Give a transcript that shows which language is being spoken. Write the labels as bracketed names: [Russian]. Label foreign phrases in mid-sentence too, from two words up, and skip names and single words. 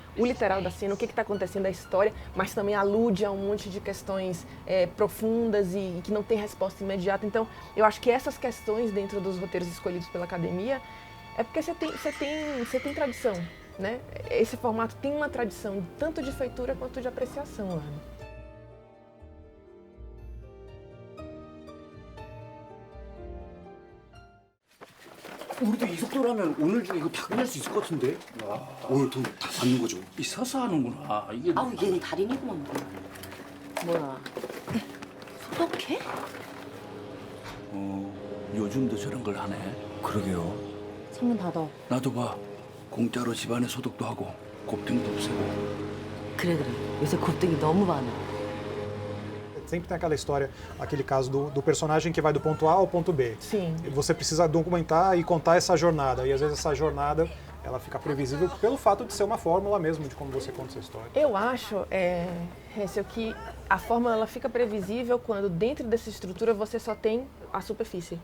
[Portuguese] O literal da cena, o que está acontecendo na história, mas também alude a um monte de questões profundas e que não tem resposta imediata. Então, eu acho que essas questões dentro dos roteiros escolhidos pela academia é porque você tem tradição, né? Esse formato tem uma tradição tanto de feitura quanto de apreciação lá, né? [Korean] 우리도 이 속도라면 오늘 중에 이거 다 끝낼 수 있을 것 같은데? 오늘 돈 다 받는 거죠? 이 서서 하는구나. 이게 아우 얘는 달인이구만. 뭐야? 소독해? 요즘도 저런 걸 하네. 그러게요. 창문 닫아. 나도 봐. 공짜로 집안에 소독도 하고 곱등도 없애고. 그래. 요새 곱등이 너무 많아. [Portuguese] Sempre tem aquela história, aquele caso do personagem que vai do ponto A ao ponto B. Sim. E você precisa documentar e contar essa jornada. E às vezes essa jornada ela fica previsível pelo fato de ser uma fórmula mesmo de como você conta essa história. Eu acho, Hessel, que a fórmula ela fica previsível quando dentro dessa estrutura você só tem a superfície.